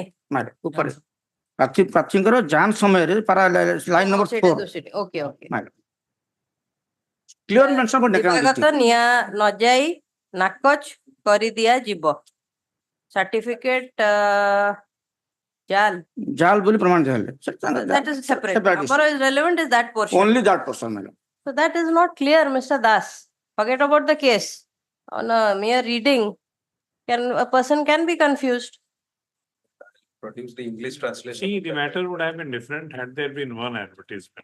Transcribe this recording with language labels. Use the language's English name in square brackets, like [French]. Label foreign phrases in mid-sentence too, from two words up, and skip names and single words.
[Odia] ମ୍ୟାଡାମ ଉପରେ ପ୍ରାର୍ଥୀଙ୍କର ଯାଞ୍ଚ ସମୟରେ [English] line number [Odia] 4 [English] okay okay madam clear mention for [Odia] ଦିବାଗତ ନଯାଇ ନାକଚ କରିଦିଆଯିବ ସାର୍ଟିଫିକେଟ ଜାଲ ବୋଲି ପ୍ରମାଣିତ ହେଲେ [English] that is separate. Number is relevant is that portion. only that person ମ୍ୟାଡାମ So that is not clear, Mr. Das. Forget about the case. On a mere reading, a person can be confused. Produce the English translation. See, the matter would have been different had there been one advertisement.